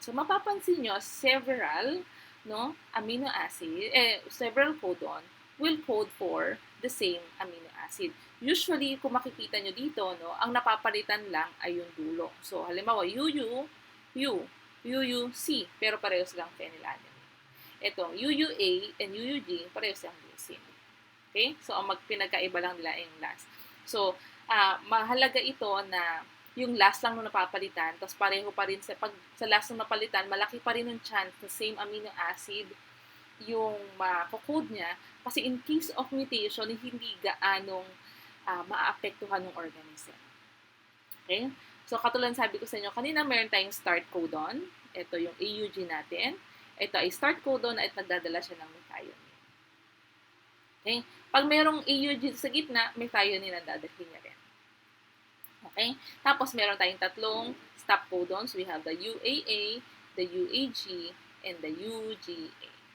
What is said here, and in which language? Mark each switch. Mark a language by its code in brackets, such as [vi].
[en] So, [tl] mapapansin nyo, [en] several amino acid, several codon will code for the same amino acid. [tl] Usually, kung makikita nyo dito, ang napapalitan lang ay yung dulo. So, halimbawa, UUC, pero pareho silang phenylalanine. Ito, UUA and UUG, pareho silang leucine. Okay? So, ang pinagkaiba lang nila yung last. So, mahalaga ito na yung last lang nung napapalitan, tapos pareho pa rin sa last nung napalitan, malaki pa rin yung chance na same amino acid yung makakode niya. Kasi [en] in case of mutation, [tl] hindi gaanong maaapektuhan ng organism. Okay? So, katulad sabi ko sa inyo, kanina meron tayong start codon. Ito yung AUG natin. Ito ay start codon at nagdadala siya ng methionine. Okay? Pag merong AUG sa gitna, methionine ang dadalhin niya rin. Okay? Tapos, meron tayong tatlong stop codons. [en] We have the UAA, the UAG, and the UGA.